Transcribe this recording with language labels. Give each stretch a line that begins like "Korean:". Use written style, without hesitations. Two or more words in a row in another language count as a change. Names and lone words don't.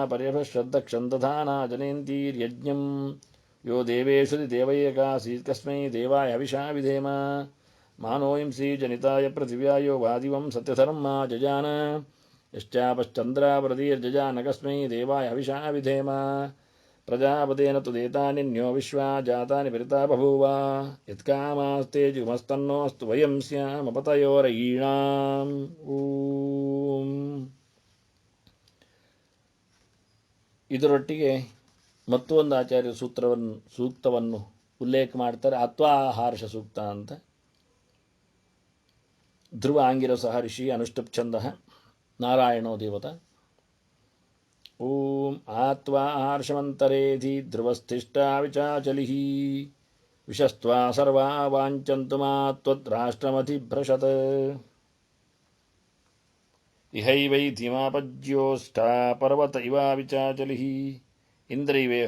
Sanskrit: ಪರ್ಯಭಶ್ರದ್ದಕ್ಷಂದಧಾನಾ ಜನಯಂತೀರ್ಯಜ್ಞಂ ಯೋ ದೇವೇಷು ದೇವೈಕಾಸೀತ್ ಕಸ್ಮೈ ದೇವಾಯ ಹವಿಷಾ ವಿಧೇಮ ಮಾನೋಹಿಂಸಿ ಜನಿತಾಯ ಪೃಥಿವ್ಯಾಯೋ ವಾದಿವಂ ಸತ್ಯಧರ್ಮಾ ಜಜಾನ ಯಶ್ಚಾಪಶ್ಚಂದ್ರಾವೃತಿರ್ಜಜಾನ ಕಸ್ಮೈ ದೇವಾಯ ಹವಿಷಾ ವಿಧೇಮ ಪ್ರಜಾಪತೇನ ತು ದೇತಾನಿನ್ಯೋ ವಿಶ್ವಾ ಜಾತಾನಿ ಪರಿತಾ ಬಭೂವ ಯತ್ಕಾಮಾಸ್ತೆ ಜಿಗುಮಸ್ತನ್ನೋಸ್ತು ವಯಂ ಸ್ಯಾಮಪತಯೋರಯೀಣಾಂ. ಓಂ.
Kannada: ಇದರೊಟ್ಟಿಗೆ ಮತ್ತೊಂದು ಆಚಾರ್ಯ ಸೂಕ್ತವನ್ನು ಉಲ್ಲೇಖ ಮಾಡ್ತಾರೆ, ಆತ್ವಾಹಾರ್ಷ ಸೂಕ್ತ ಅಂತ.
Sanskrit: ಧ್ರುವ ಆಂಗಿರಸಃ ಋಷಿ ಅನುಷ್ಠುಪ್ ಛಂದಃ ನಾರಾಯಣೋ ದೇವತಾ. ಓಂ ಆತ್ವಾಹಾರ್ಷಮಂತರೇಧಿ ಧ್ರುವಸ್ಥಿಷ್ಟಾ ವಿಚಾಚಲಿಃ ವಿಶಸ್ತ್ವಾ ಸರ್ವಾ ವಾಂಚಂತು ಮಾತ್ವದ್ರಾಷ್ಟ್ರಮಧಿಭ್ರಶತ್ ಇಹೈವೈತಿಮಾಪಜ್ಯೋಷ್ಠಾ ಪರ್ವತ ಇವಾ ವಿಚಾಚಲಿಃ ಇಂದ್ರೈವೇಹ